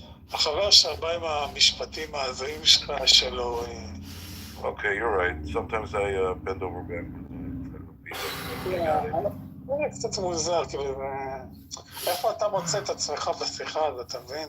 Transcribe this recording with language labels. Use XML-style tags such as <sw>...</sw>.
<he>החבר שבא עם המשפטים ההזויים שלך שלו...</he> <en>Okay, you're right. Sometimes I bend over backwards.</en> <he>זה קצת מוזר, כאילו, איפה אתה מוצא את עצמך בשיחה הזאת, אתה מבין?</he>